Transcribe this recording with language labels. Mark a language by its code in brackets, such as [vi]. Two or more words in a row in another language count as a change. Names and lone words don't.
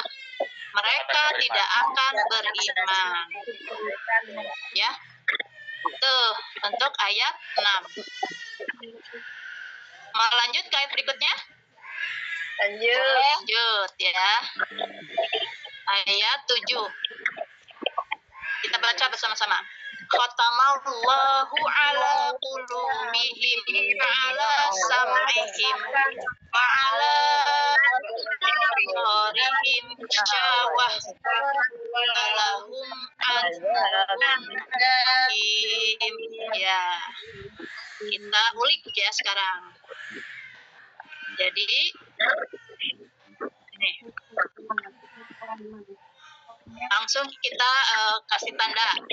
[id] Mereka tidak akan beriman. Ya. Tuh, untuk ayat 6. Mau lanjut ke ayat berikutnya? Lanjut ya. Ayat 7. Kita baca bersama-sama. [ar] ختم الله على قلوبهم وعلى سمعهم وعلى أبصارهم غشاوة ولهم عذاب أليم. Ya. [id] Kita ulik ya sekarang. Jadi ini langsung kita kasih tanda.